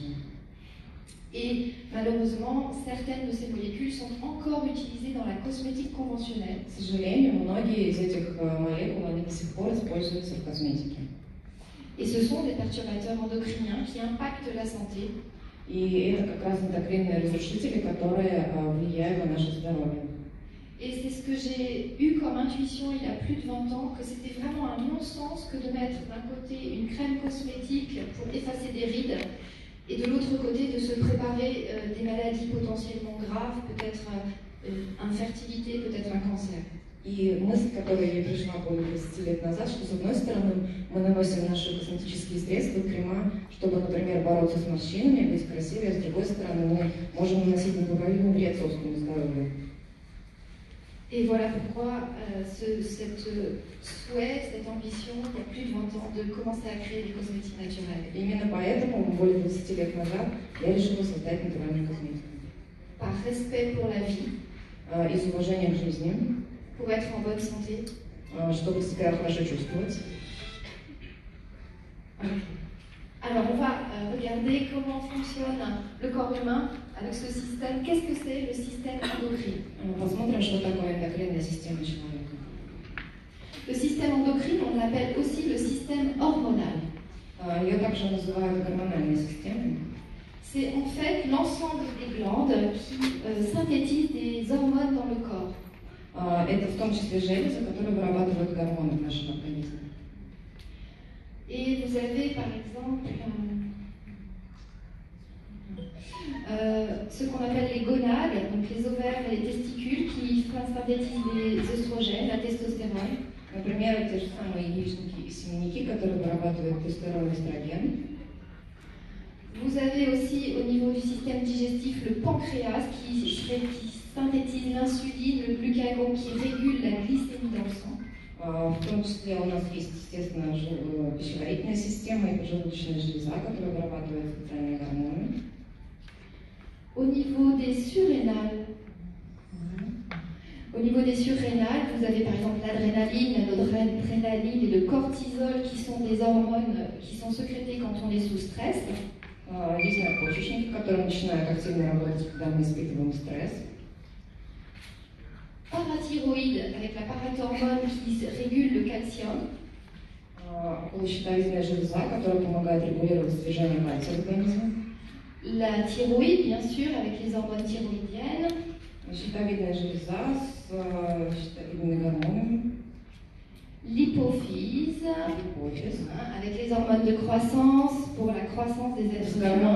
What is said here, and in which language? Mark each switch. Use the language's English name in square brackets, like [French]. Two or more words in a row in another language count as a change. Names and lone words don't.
[French] Et malheureusement, certaines de ces molécules sont encore utilisées dans la cosmétique conventionnelle. [Russian] К сожалению, многие из этих молекул они до сих пор используются в косметике. [French] Et ce sont des perturbateurs endocriniens qui impactent la santé. [Russian] И это как раз эндокринные разрушители, которые влияют на наше здоровье. [French] Et c'est ce que j'ai eu comme intuition il y a plus de 20 ans, que c'était vraiment un non-sens que de mettre d'un côté une crème cosmétique pour effacer des rides et de l'autre côté de se préparer des maladies potentiellement graves, peut-être infertilité, peut-être un cancer. [Russian] И мысль, которая ей пришла более 20 лет назад, что с одной стороны мы наносим наши косметические средства, крема, чтобы, например, бороться с морщинами, быть красивее, а с другой стороны мы можем наносить непоправимый вред собственному здоровью. [French] Et voilà pourquoi cet souhait, cette ambition, il y a plus de 20 ans, de commencer à créer des cosmétiques naturelles. [Russian] Именно поэтому, более 20 лет назад, я решила создать натуральную косметику. [French] Par respect pour la vie, [Russian] Из уважения к жизни, [French] pour être en bonne santé. [Russian] чтобы себя хорошо чувствовать. [French] Alors on va regarder comment fonctionne le corps humain avec ce système. Qu'est-ce que c'est le système endocrine? [Russian] Посмотрим, что такое эндокринная система человека. [French] Le système endocrine, on l'appelle aussi le système hormonal. [Russian] Ее также называют гормональной системой. [French] C'est en fait l'ensemble des glandes qui synthétisent des hormones dans le corps. [Russian] Это в том числе железы, которые вырабатывают гормоны в нашем организме. [French] Et vous avez par exemple ce qu'on appelle les gonades, donc les ovaires et les testicules qui synthétisent les oestrogènes, la testostérone. [Russian] Например, те же самые яичники и семенники, которые вырабатывают тестостерон и эстроген. [French] Vous avez aussi au niveau du système digestif le pancréas qui synthétise l'insuline, le glucagon qui régule la glycémie dans le sang. [Russian] В том числе у нас есть, естественно, пищеварительная система и поджелудочная железа, которая вырабатывает специальные гормоны. [French] Au niveau des surrénales, vous avez par exemple l'adrénaline, l'adrénaline et le cortisol qui sont des hormones qui sont sécrétées quand on est sous stress. [Russian] Есть надпочечники, которые начинают активно работать, когда мы испытываем стресс. [French] Parathyroïde avec la parathormone qui régule le calcium. [Russian] Околощитовидная железа, которая помогает регулировать содержание кальция в организме. [French] La thyroïde, bien sûr, avec les hormones thyroïdiennes. [Russian] Щитовидная железа с щитовидными гормонами. [French] L'hypophyse, avec les hormones de croissance pour la croissance des êtres humains.